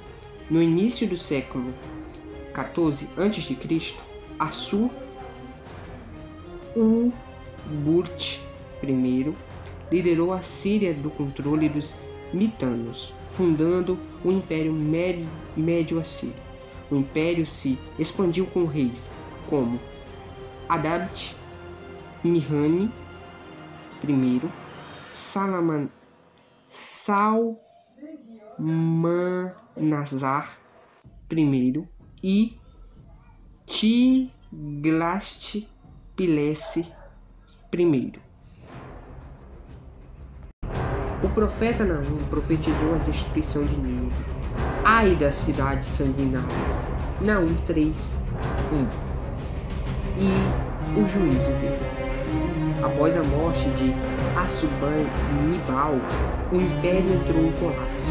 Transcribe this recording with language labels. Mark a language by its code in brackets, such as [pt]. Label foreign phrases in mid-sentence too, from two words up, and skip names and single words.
[pt] No início do século XIV a.C., Assur Burt I liderou a Síria do controle dos mitanos, fundando o Império Médio Assírio. O império se expandiu com reis como Adad Nihani I, Salmanasar I e Tiglat-Pilese I. O profeta Naum profetizou a destruição de Nínive. Ai das cidades sanguinárias. Naum 3:1. E o juízo veio. Após a morte de Assurbanipal, o império entrou em colapso.